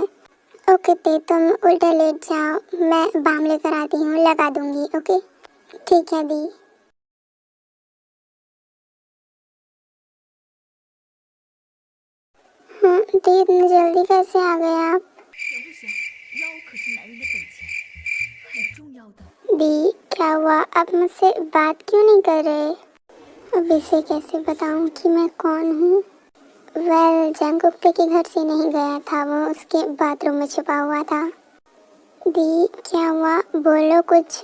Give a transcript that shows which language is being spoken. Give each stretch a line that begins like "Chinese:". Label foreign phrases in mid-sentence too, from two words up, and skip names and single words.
Hindi: ओके ते तुम उल्टा लेट जाओ, मैं बाम लेकर आती हूँ, लगा दूंगी। ओके ठीक है दी। हाँ दी, इतनी जल्दी कैसे आ गए आप?
Chinese: 可不行，腰可是男人的本钱，很重要的。
Hindi: दी क्या हुआ, आप मुझसे बात क्यों नहीं कर रहे? अब इसे कैसे बताऊँ कि मैं कौन हूँ? वेल जंगकुक के घर से नहीं गया था, वो उसके बाथरूम में छुपा हुआ था। दी क्या हुआ, बोलो कुछ।